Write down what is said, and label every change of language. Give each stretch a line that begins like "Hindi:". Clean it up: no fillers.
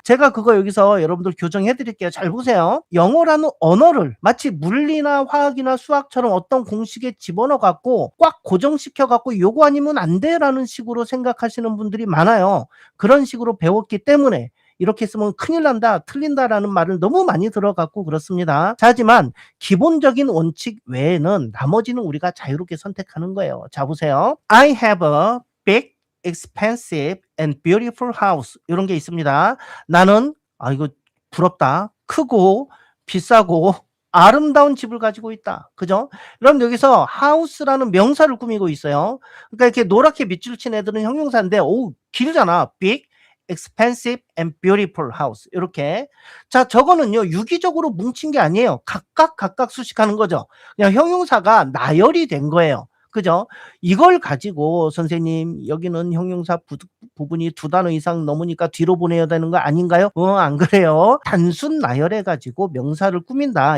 Korean: 제가 그거 여기서 여러분들 교정해 드릴게요. 잘 보세요. 영어라는 언어를 마치 물리나 화학이나 수학처럼 어떤 공식에 집어넣어 갖고 꽉 고정시켜 갖고 요거 아니면 안 돼라는 식으로 생각하시는 분들이 많아요. 그런 식으로 배웠기 때문에 이렇게 쓰면 큰일 난다, 틀린다라는 말을 너무 많이 들어갖고 그렇습니다. 하지만 기본적인 원칙 외에는 나머지는 우리가 자유롭게 선택하는 거예요. 자, 보세요.
English: I have a big, expensive and beautiful house.
Korean: 이런 게 있습니다. 나는 이거 부럽다. 크고 비싸고 아름다운 집을 가지고 있다. 그죠? 그럼 여기서 house라는 명사를 꾸미고 있어요. 그러니까 이렇게 노랗게 밑줄 친 애들은 형용사인데 길잖아.
English: big, expensive and beautiful house.
Korean: 이렇게. 자, 저거는요, 유기적으로 뭉친 게 아니에요. 각각 수식하는 거죠. 그냥 형용사가 나열이 된 거예요. 그죠? 이걸 가지고 선생님 여기는 형용사 부분이 두 단어 이상 넘으니까 뒤로 보내야 되는 거 아닌가요? 안 그래요. 단순 나열해 가지고 명사를 꾸민다.